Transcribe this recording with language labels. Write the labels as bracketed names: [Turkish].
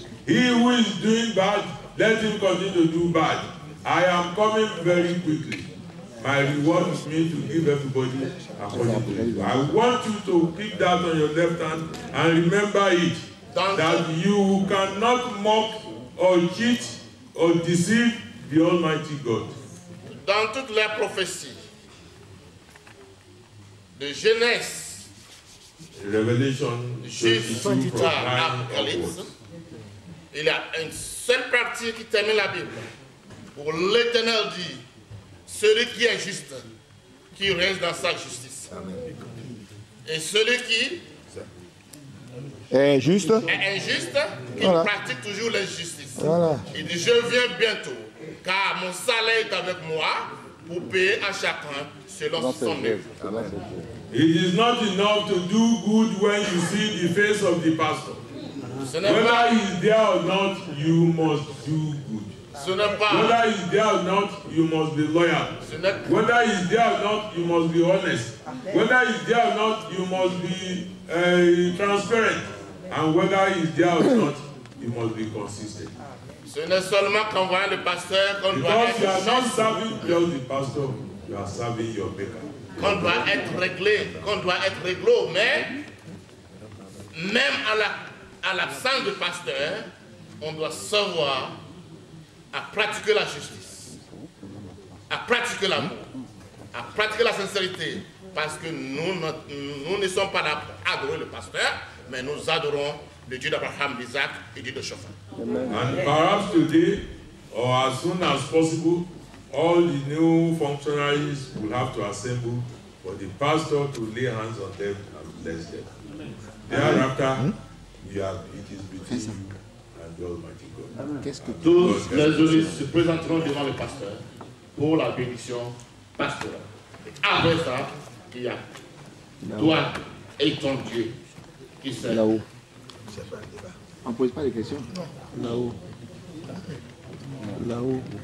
[English] He who is doing bad, let him continue to do bad. I am coming very quickly. my reward is me to give everybody according to it. I want you to keep that on your left hand and remember it, that you cannot mock or cheat or deceive the Almighty God. [French] Dans toutes les prophéties de Genèse [English] Revelation [French] jusqu'à Apocalypse, il y a une seule partie qui termine la Bible. Pour l'Éternel dit, celui qui est juste, qui reste dans sa justice. Et celui qui est injuste, qui pratique toujours l'injustice. Voilà. Il dit, je viens bientôt, car mon salaire est avec moi pour payer à chacun selon son œuvre. [English] It is not enough to do good when you see the face of the pastor. Whether he is there or not, you must do good. Whether he is there or not, you must be loyal. Whether he is there or not, you must be honest. Whether he is there or not, you must be transparent. And whether he is there or not, you must be consistent. [French] Ce n'est seulement qu'en voyant le pasteur qu'on doit être. [English] Because you are not serving just the pastor, you are serving your maker. [French] Qu'on doit être réglé, mais même à l'absence de pasteur, on doit savoir à pratiquer la justice, à pratiquer l'amour, à pratiquer la sincérité, parce que nous ne sommes pas là pour adorer le pasteur, mais nous adorons le Dieu d'Abraham, d'Isaac et Dieu de Shaphan. [English] And perhaps today, or as soon as possible, all the new functionaries will have to assemble for the pastor to lay hands on them and bless them. Thereafter, it is between you and the Almighty God. [French] Tous les juristes se présenteront devant le pasteur pour la bénédiction pastorale. Après ça, il y a toi et ton Dieu qui sert. Là-haut. On ne pose pas de questions? Là-haut. Là-haut.